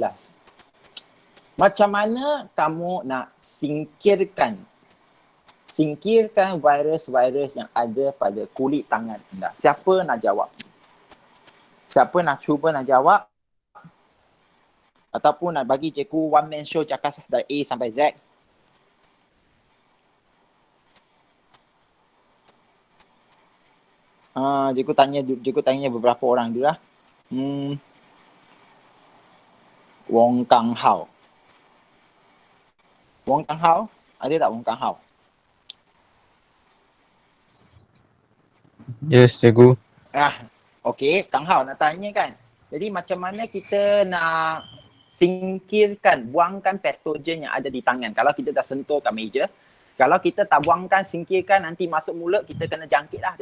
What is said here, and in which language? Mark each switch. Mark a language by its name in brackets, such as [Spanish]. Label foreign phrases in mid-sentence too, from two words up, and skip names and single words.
[Malay] Macam mana kamu nak singkirkan virus-virus yang ada pada kulit tangan anda? Siapa nak jawab? Siapa nak cuba nak jawab? Ataupun nak bagi cikgu [English] one man show [Malay] cakap dari A sampai Z? Cikgu tanya beberapa orang dulu lah. Wong Kang Hao. Wong Kang Hao? Ada tak Wong Kang Hao? Yes, cikgu. Okey, Kang Hao nak tanya kan. Jadi macam mana kita nak singkirkan, buangkan patogen yang ada di tangan. Kalau kita dah sentuh kat meja, kalau kita tak buangkan, singkirkan, nanti masuk mulut, kita kena jangkit lah.